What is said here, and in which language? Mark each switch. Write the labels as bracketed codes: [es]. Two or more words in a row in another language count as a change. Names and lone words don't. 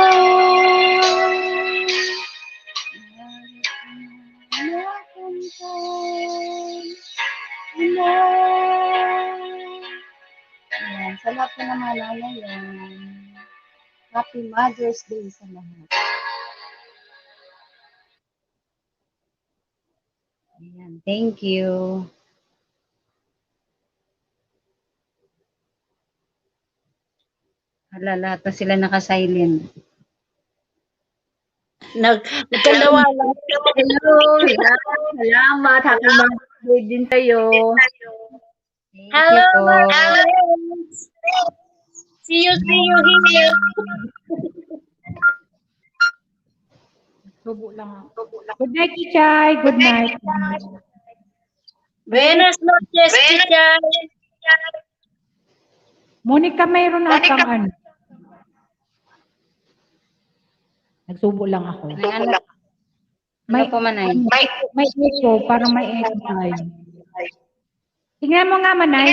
[tl] Iharap ko na, makamtan ko na. Ayan, sa lahat na naman yan. [en] Happy Mother's Day [tl] sa lahat. Ayan, [en] thank you. [tl] Hala, lahat na sila naka-silent. Nagkalawalan. Hello, salamat. [en] Happy Mother's Day [tl] din tayo. [en] Hello, Alex. See you here. [tl] Subo lang ako. [en] Good night, Chichay. Good night. [es] Buenas noches, Chichay. [tl] Monica, mayroon atang ano. Nagsubo lang ako. May po manay. May echo, parang may echo tayo. Tingnan mo nga, Manay.